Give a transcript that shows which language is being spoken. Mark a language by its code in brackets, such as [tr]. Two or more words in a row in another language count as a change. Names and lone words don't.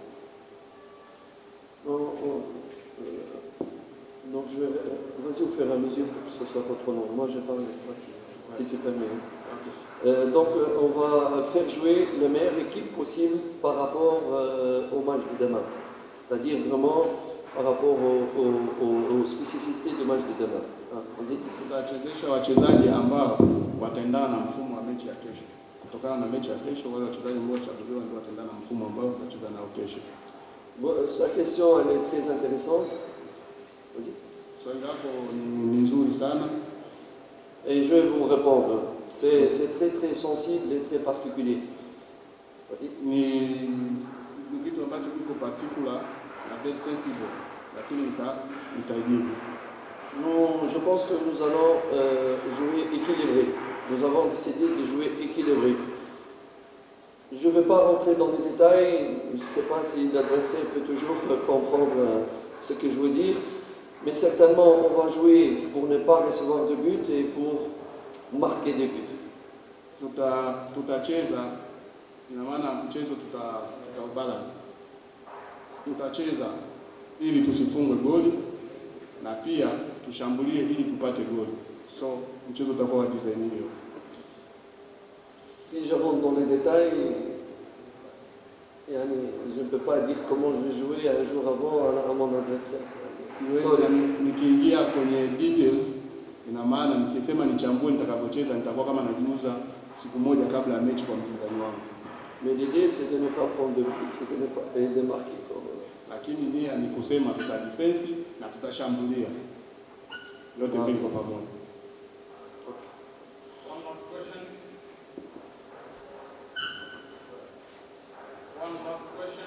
[fr] Donc vas-y au fur et à mesure pour que ce soit pas trop long. Moi je parle si tu permets. Donc on va faire jouer la meilleure équipe possible par rapport au match de demain. C'est-à-dire vraiment par rapport aux spécificités du match de demain. Vas-y. [sw] Tutachezesha wachezaji ambao wataendana na mfumo wa mechi ya kesho. Kutokana na mechi ya kesho, wale wachezaji ambao watachaguliwa ndio wataendana na mfumo ambao tutacheza nao kesho. [fr] Bon, sa question elle est très intéressante. Vas-y. [sw] Swali lako ni nzuri sana. [fr] Et je vais vous répondre. C'est très très sensible et très particulier. Vas-y. [sw] Ni kitu ambacho kiko particular na [en] very sensible, [sw] lakini nitaijibu. [fr] Je pense que nous allons jouer équilibré. Nous avons décidé de jouer équilibré. Je ne vais pas rentrer dans les détails. Je ne sais pas si l'adversaire peut toujours comprendre ce que je veux dire. Mais certainement, on va jouer pour ne pas recevoir de but et pour marquer des buts. [sw] Tutacheza, ina maana mchezo balance. Tutacheza ili tusifungwe goli na pia tushambulie ili tupate goli. So mchezo utakuwa design hiyo. [fr] Si je rentre dans les détails, je ne peux pas dire comment je vais jouer un jour avant à mon adversaire. [sw] Nikiingia kwenye details, ina maana nikisema nichambue nitakapocheza nitakuwa kama najiuza siku moja kabla ya mechi kwa mpinzani wangu. [fr] Mais l'idée c'est de ne pas prendre de but, c'est de ne pas de marquer. [sw] Lakini nia ni kusema tutadefense na tutashambulia. Yote mbili kwa pamoja. [en] One last question. One last question.